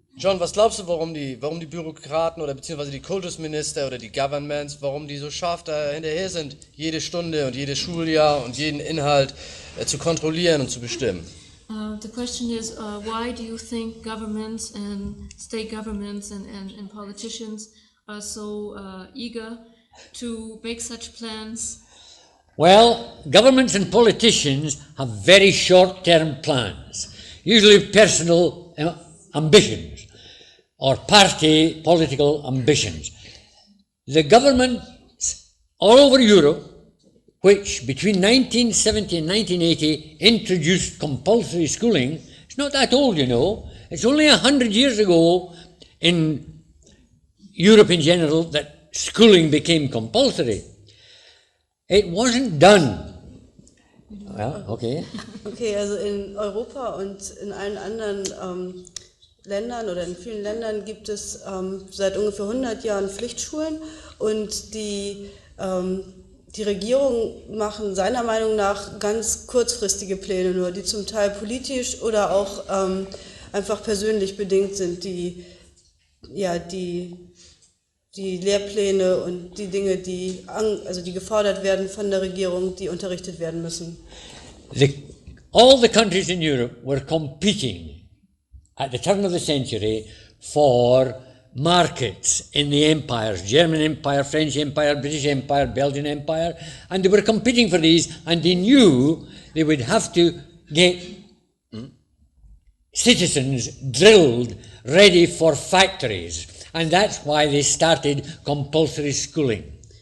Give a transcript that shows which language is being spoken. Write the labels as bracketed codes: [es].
[de] John, was glaubst du, warum die Bürokraten oder beziehungsweise die Kultusminister oder die Governments, warum die so scharf da hinterher sind, jede Stunde und jedes Schuljahr und jeden Inhalt zu kontrollieren und zu bestimmen? [en] The question is, why do you think governments and state governments and politicians are so eager to make such plans? Well, governments and politicians have very short-term plans, usually personal ambitions or party political ambitions. The governments all over Europe, which between 1970 and 1980 introduced compulsory schooling, it's not that old, you know. It's only 100 years ago in Europe in general that schooling became compulsory. It wasn't done. Well, okay. [de] Okay, also in Europa und in allen anderen Ländern oder in vielen Ländern gibt es seit ungefähr 100 Jahren Pflichtschulen, und die Regierungen machen seiner Meinung nach ganz kurzfristige Pläne nur, die zum Teil politisch oder auch einfach persönlich bedingt sind, die Lehrpläne und die Dinge, die gefordert werden von der Regierung, die unterrichtet werden müssen. [en] All the countries in Europe were competing at the turn of the century for markets in the empires, German Empire, French Empire, British Empire, Belgian Empire, and they were competing for these, and they knew they would have to get citizens drilled ready for factories, and that's why they started compulsory schooling.